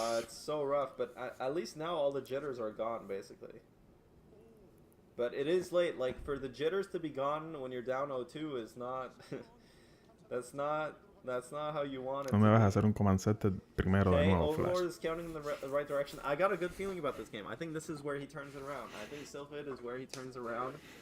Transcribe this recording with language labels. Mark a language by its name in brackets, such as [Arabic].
[English] It's so rough, but at least now all the jitters are gone, basically. But it is late. Like, for the jitters to be gone when you're down 0-2 is not. that's not how you want it. [Spanish] No me vas a hacer un command set primero de nuevo, [English] Overlord [Spanish] Flash. [English] is counting in the right direction. I got a good feeling about this game. I think this is where he turns it around. I think Sylphid is where he turns around.